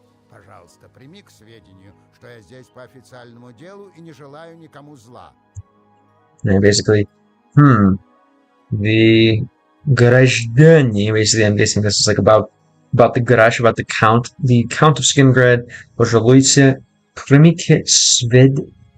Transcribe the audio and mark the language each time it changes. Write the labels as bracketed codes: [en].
[ru] Пожалуйста, прими к сведению, что я здесь по официальному делу и не желаю никому зла. [en] And basically, the [ru] граждане, [en] basically, I'm guessing this is like about the garage, about the count of Skingrad. [ru] Пожалуйте, примите сведению.